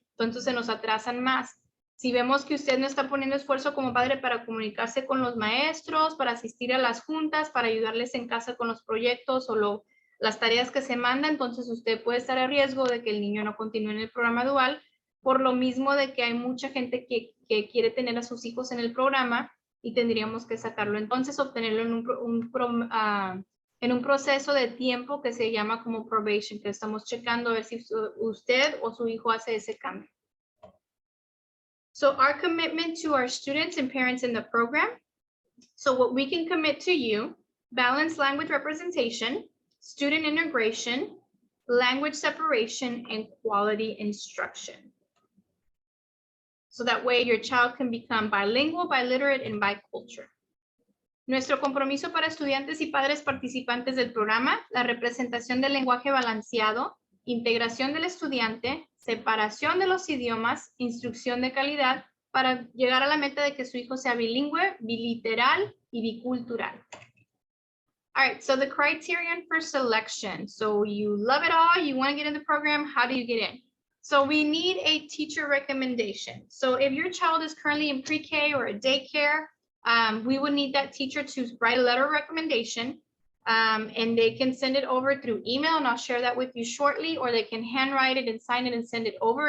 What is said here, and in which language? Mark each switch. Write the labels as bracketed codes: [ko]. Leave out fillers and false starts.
[es] Entonces, se nos atrasan más. Si vemos que usted no está poniendo esfuerzo como padre para comunicarse con los maestros, para asistir a las juntas, para ayudarles en casa con los proyectos o las tareas que se mandan, entonces usted puede estar a riesgo de que el niño no continúe en el programa dual, por lo mismo de que hay mucha gente que quiere tener a sus hijos en el programa y tendríamos que sacarlo. Entonces, obtenerlo en un proceso de tiempo que se llama como probation, que estamos checando a ver si usted o su hijo hace ese cambio. [en] So our commitment to our students and parents in the program. So what we can commit to you, balanced language representation, student integration, language separation, and quality instruction. So that way your child can become bilingual, biliterate, and bicultural. [es] Nuestro compromiso para estudiantes y padres participantes del programa, la representación del lenguaje balanceado, integración del estudiante, separación de los idiomas, instrucción de calidad para llegar a la meta de que su hijo sea bilingüe, biliteral y bicultural. [en] All right, so the criterion for selection. So you love it all, you want to get in the program, how do you get in? So we need a teacher recommendation. So if your child is currently in pre-K or a daycare, we would need that teacher to write a letter of recommendation. And they can send it over through email, and I'll share that with you shortly, or they can handwrite it and sign it and send it over.